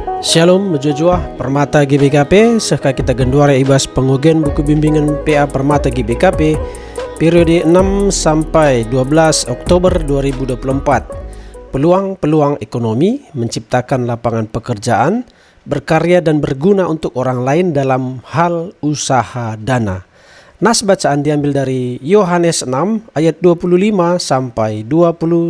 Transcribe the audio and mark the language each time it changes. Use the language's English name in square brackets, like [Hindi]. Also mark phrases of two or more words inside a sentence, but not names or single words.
[Batak Karo] Shalom mujujua Permata GBKP. Sehka kita genduara ibas pengogen [Indonesian] buku bimbingan PA Permata GBKP periode 6 sampai 12 Oktober 2024. Peluang-peluang ekonomi, menciptakan lapangan pekerjaan, berkarya dan berguna untuk orang lain dalam hal usaha dana. Nas bacaan diambil dari Yohanes 6 ayat 25 sampai 29.